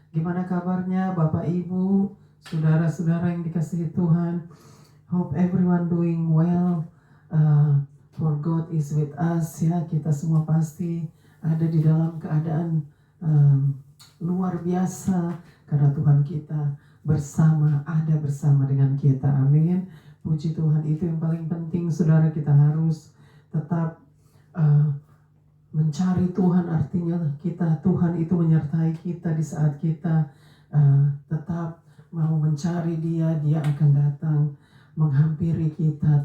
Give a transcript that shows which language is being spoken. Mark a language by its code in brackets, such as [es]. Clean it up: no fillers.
[id] Gimana kabarnya Bapak Ibu, saudara-saudara yang dikasihi Tuhan? [en] Hope everyone doing well. For God is with us. [id] Ya, kita semua pasti ada di dalam keadaan luar biasa karena Tuhan kita ada bersama dengan kita. Amin. Puji Tuhan, itu yang paling penting saudara. Kita harus tetap mencari Tuhan, artinya Tuhan itu menyertai kita di saat kita tetap mau mencari Dia akan datang menghampiri kita.